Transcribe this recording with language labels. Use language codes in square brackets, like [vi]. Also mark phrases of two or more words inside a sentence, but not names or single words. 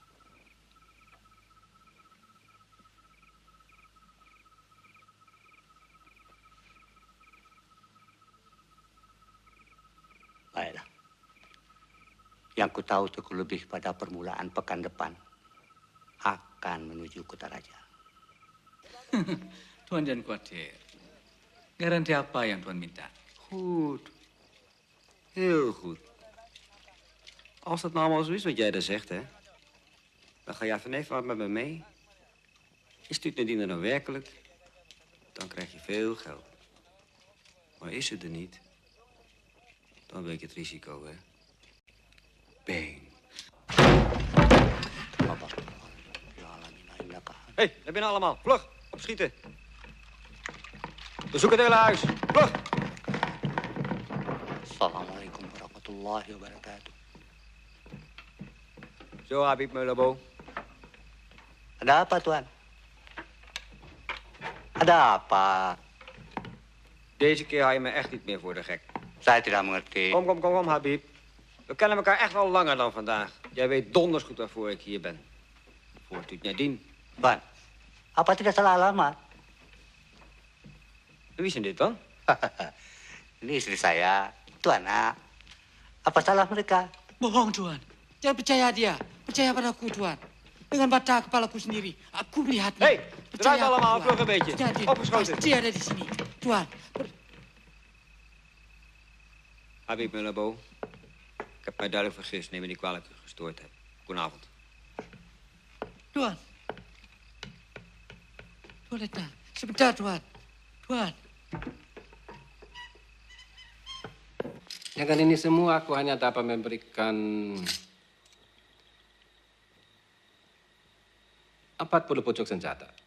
[id] Baiklah. Yang ku tahu Teguh lebih pada permulaan pekan depan akan menuju Kutaraja. Tuan jangan khawatir. Garanti apa yang Tuan minta? [nl] Goed. Heel goed. Als dat nou allemaal zo is wat jij daar zegt, hè, dan ga jij vanavond met me mee. Is dit Nadine dan werkelijk, dan krijg je veel geld. Maar is het er niet, dan weet je het risico, hè. Bang. Hé, naar binnen allemaal. Vlug, opschieten. We zoeken het hele huis. Vlug. [ar] السلام عليكم ورحمة الله وبركاته. [nl] Zo, Habib Meulabo. [id] Ada apa, Tuan? Ada apa? [nl] Deze keer hou je me echt niet meer voor de gek. [id] Saya tidak mengerti. [nl] Kom, Habib. We kennen elkaar echt al langer dan vandaag. Jij weet donders goed waarvoor ik hier ben. Voor Tuut Nadine. [id] Tuan, apa tidak salah alamat? [nl] En wie zijn dit dan? [id] Ini istri saya, Tuan. Apa salah mereka? Bohong, Tuan. Jangan percaya dia. Percaya padaku, Tuan. Dengan mata kepalaku sendiri, aku melihatnya. [nl] Hé, draait allemaal, vlug een beetje. [id] Jadi, [nl] Opgeschoten. [id] pasti ada di sini. Tuan, [nl] Habib Mullabo, ik heb mij duidelijk vergist. Neem me niet kwalijk dat ik gestoord heb. Goedenavond. [id] Tuan. Tuan, datang. Sebentar, Tuan. Tuan. Dengan ini semua aku hanya dapat memberikan 40 pucuk senjata.